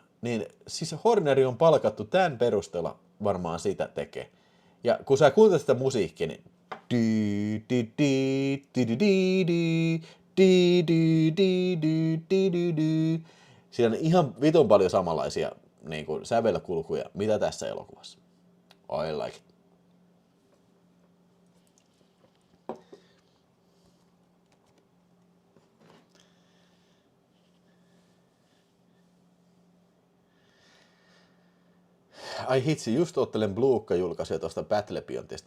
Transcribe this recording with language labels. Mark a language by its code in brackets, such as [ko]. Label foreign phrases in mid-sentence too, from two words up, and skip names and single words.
[fi] Niin siis Horneri on palkattu tämän perusteella varmaan sitä tekee. Ja kun sä kuuntelet sitä musiikkia, niin siinä on ihan vitun paljon samanlaisia niin kuin sävelkulkuja, mitä tässä elokuvassa. [en] I like it. [fi] Ai hitsi, just ottelen Bluukka-julkaisuja tuosta Battle Beyondista.